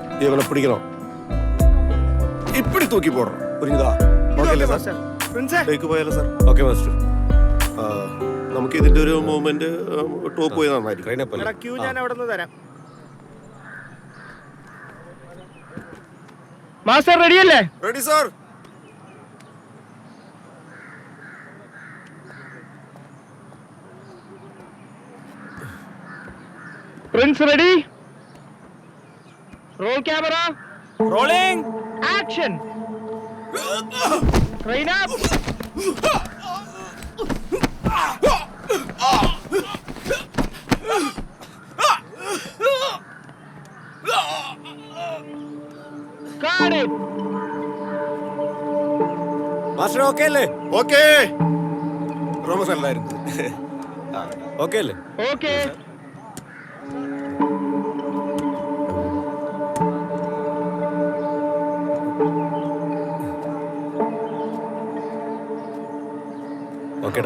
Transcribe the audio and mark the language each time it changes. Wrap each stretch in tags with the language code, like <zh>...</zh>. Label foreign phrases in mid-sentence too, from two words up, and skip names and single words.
<ta>இவனை பிடிக்கணும். இப்படி தூக்கி போடுறோம். புரியுதா?</ta> <ml>ഓക്കെ അല്ലേ സാർ?</ml> <en>take പോയാലോ sir? okay master.</en> <ml>നമുക്ക് ഇതിന്റെ ഒരു മൂവ്മെന്റ് ടോപ്പ് പോയി നന്നായിരിക്കും. ക്യൂ ഞാൻ അവിടെ നിന്ന് തരാം.</ml> <en>master ready</en> <ml>അല്ലേ?</ml> <en>ready sir. Prince ready? roll camera. rolling action. train up. Got it. മാസ്റ്റർ ഓക്കെ അല്ലേ? ഓക്കെ. റോമസ് അല്ലായിരുന്നു. ഓക്കെ അല്ലേ? ഓക്കെ. ഓക്കേടാ.</en>